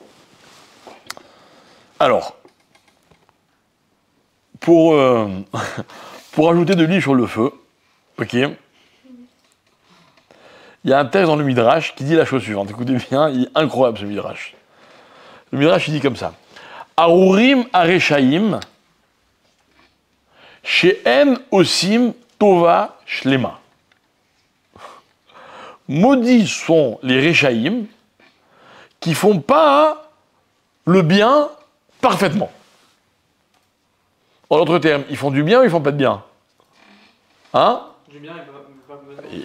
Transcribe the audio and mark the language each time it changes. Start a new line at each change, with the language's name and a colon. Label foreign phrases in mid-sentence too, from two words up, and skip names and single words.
French: Alors, pour ajouter de l'huile sur le feu, ok, il y a un texte dans le Midrash qui dit la chose suivante. Écoutez bien, il est incroyable ce Midrash. Le Midrash, il dit comme ça.
Hebrew: ארורים הרשעים שאין עושים טובה שלמה.
French: Maudits sont les Réchaïm qui font pas le bien parfaitement. En d'autres termes, ils font du bien ou ils font pas de bien? Hein? Du bien, pas complètement.